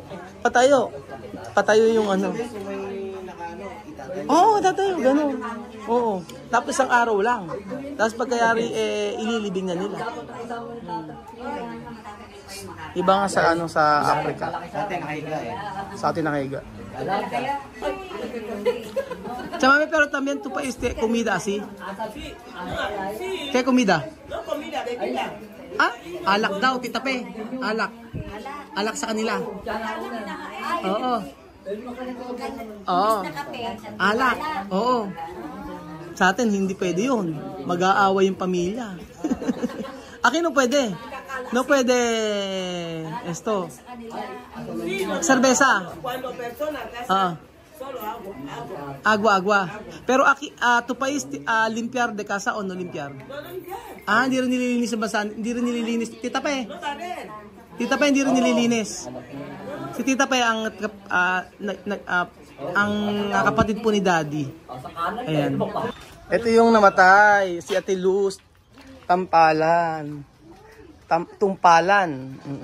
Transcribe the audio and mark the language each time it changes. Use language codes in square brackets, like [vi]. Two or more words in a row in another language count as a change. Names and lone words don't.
[tl] Patayo yung ano. Oo, tatayo, ganun. Oo. Tapos isang araw lang. Tapos pagkayari, ililibing na nila. Iba nga sa sa Africa. Sa atin nakahiga eh. Sa atin nakahiga. [es] Chamame, pero también tu país te comida así. ¿Qué comida? No comida, bebida. [tl] Alak daw, tita Pe. Alak. Alak sa kanila. Oo. Oo. Alak. Oo. Sa atin, hindi pwede yun. Mag-aaway yung pamilya. Akin no pwede. No pwede. [es] Esto. Cerveza. Cuando personas hacen solo Agua. Pero aquí, tu país, limpiar de casa o no limpiar? No limpiar. [tl] Hindi rin nililinis sa basan. Hindi rin nililinis. Tita Pe. [es] No también. [tl] Tita Pe, hindi rin nililinis. Si Tita Pe ang kapatid po ni Daddy. Ayan. Ito yung namatay. Si Ate Luz. Tampalan. Tumpalan.